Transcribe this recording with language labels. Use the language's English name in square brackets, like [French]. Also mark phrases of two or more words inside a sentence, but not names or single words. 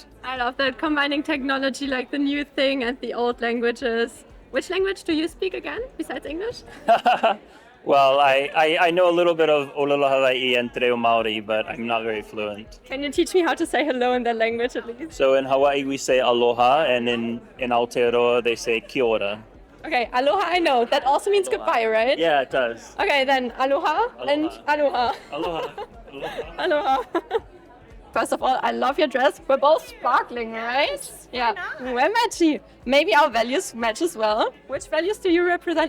[English] I love that, combining technology, like the new thing and the old languages. Which language do you speak again, besides English? Well, I know a little bit of Olelo Hawaii and Te Reo Māori, but I'm not very fluent. Can you teach me how to say hello in that language at least? So in Hawaii we say aloha, and in Aotearoa they say [Māori] kia ora. [English] Okay, aloha I know. That also means goodbye, right? Yeah, it does. Okay, then aloha. And aloha. Aloha. Aloha. First of all, I love your dress. We're both sparkling, right? Yeah, we're matchy. Maybe our values match as well. Which values do you represent?